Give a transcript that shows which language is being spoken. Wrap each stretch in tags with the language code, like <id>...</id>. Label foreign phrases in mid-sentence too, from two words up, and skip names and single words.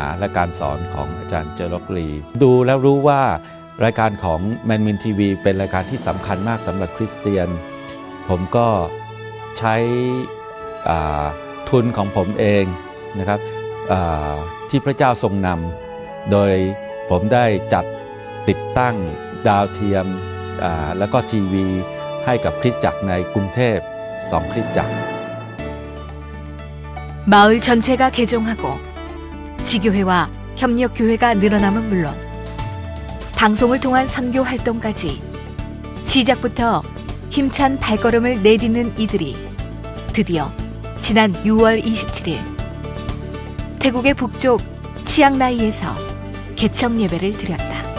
<th>และการสอนของอาจารย์เจอร็อกลีดูแล้วรู้ว่ารายการของแมนมินทีวีเป็นรายการที่สำคัญมากสำหรับคริสเตียนผมก็ใช้ทุนของผมเองนะครับที่พระเจ้าทรงนำโดยผมได้จัดติดตั้งดาวเทียมแล้วก็ทีวีให้กับคริสตจักรในกรุงเทพ2 คริสตจักร</th> <ko>마을 전체가 개종하고 지교회와 협력교회가 늘어남은 물론 방송을 통한 선교 활동까지 시작부터 힘찬 발걸음을 내딛는 이들이 드디어 지난 6월 27일 태국의 북쪽 치앙라이에서 개청 예배를 드렸다.</ko>